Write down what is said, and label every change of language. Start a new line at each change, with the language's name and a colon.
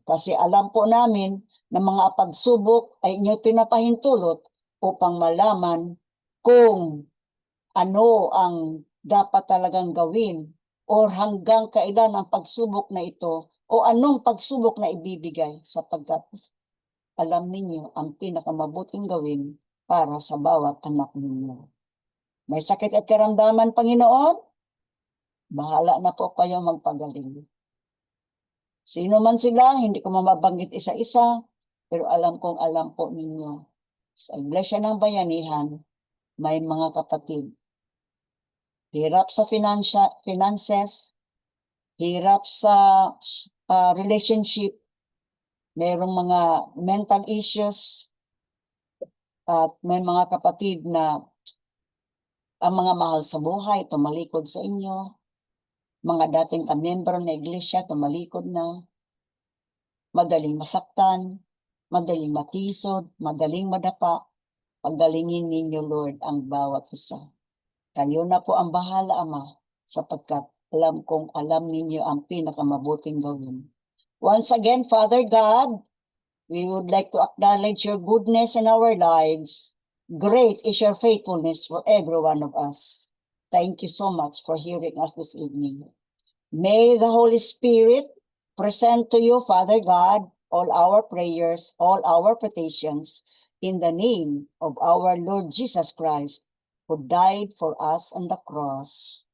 Filipino: Kasi alam po namin na mga pagsubok ay inyo pinapahintulot upang malaman kung ano ang dapat talagang gawin or hanggang kailan ang pagsubok na ito o anong pagsubok na ibibigay sapagkat alam ninyo ang pinakamabuting gawin para sa bawat anak ninyo. May sakit at karamdaman, Panginoon? Bahala na po kayo magpagaling. Sino man sila, hindi ko mababanggit isa-isa, pero alam kong alam po ninyo. Sa Iglesia ng Bayanihan, may mga kapatid. Hirap sa finances, hirap sa relationship, mayroong mga mental issues, at may mga kapatid na ang mga mahal sa buhay, tumalikod sa inyo. Mga dating kamiyembro na iglesia, tumalikod na. Madaling masaktan, madaling matisod, madaling madapa. Pagalingin ninyo, Lord, ang bawat isa. Kayo na po ang bahala, Ama, sapagkat alam kong alam ninyo ang pinakamabuting gawin.
English: Once again, Father God, we would like to acknowledge your goodness in our lives. Great is your faithfulness for every one of us. Thank you so much for hearing us this evening. May the Holy Spirit present to you, Father God, all our prayers, all our petitions, in the name of our Lord Jesus Christ, who died for us on the cross.